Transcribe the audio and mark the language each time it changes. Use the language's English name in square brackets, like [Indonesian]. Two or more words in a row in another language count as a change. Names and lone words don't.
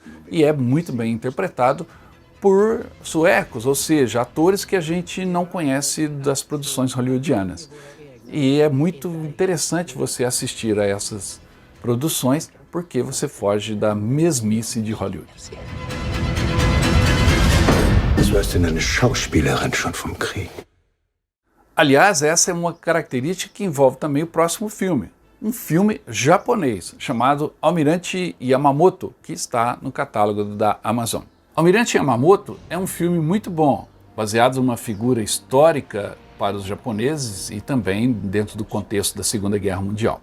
[Portuguese] E é muito bem interpretado por suecos, ou seja, atores que a gente não conhece das produções hollywoodianas. E é muito interessante você assistir a essas produções porque você foge da mesmice de Hollywood. [German] Was weißt denn eine Schauspielerin schon vom Krieg? [Portuguese] Aliás, essa é uma característica que envolve também o próximo filme. Um filme japonês chamado Almirante Yamamoto, que está no catálogo da Amazon. Almirante Yamamoto é um filme muito bom, baseado numa figura histórica para os japoneses e também dentro do contexto da Segunda Guerra Mundial.